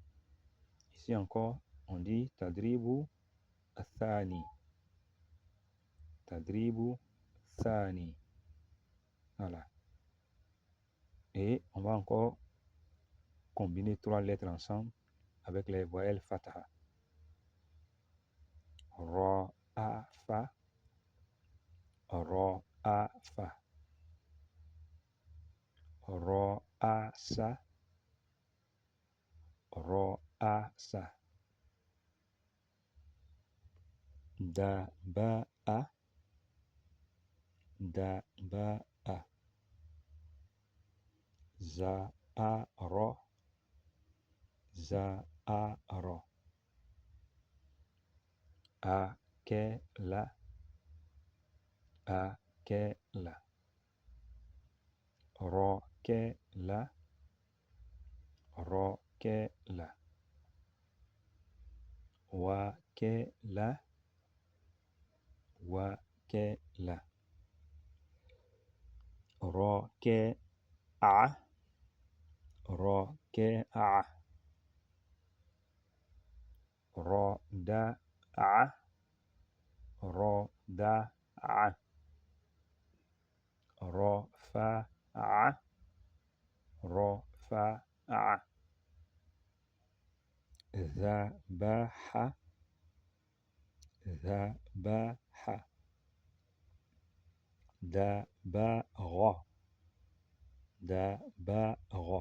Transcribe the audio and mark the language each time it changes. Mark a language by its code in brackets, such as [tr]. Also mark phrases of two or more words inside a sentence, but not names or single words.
[fr] Ici encore, on dit [ar] تدريب الثاني. تدريب ثاني. [fr] Voilà. Et on va encore combiner trois lettres ensemble avec les voyelles Fataha. [ar] را، ا، فا. را، ا، فا. را، ا، سا. را، ا, سا. دا، با، ا. دا، با، ا. ذا، ا, را. ذا، ا، را. أكل، أكل، ركل، ركل, وكل، وكل، ركع، ركع, رضع، رضع، رفع، رفع، ذبح، ذبح، دبغ، دبغ.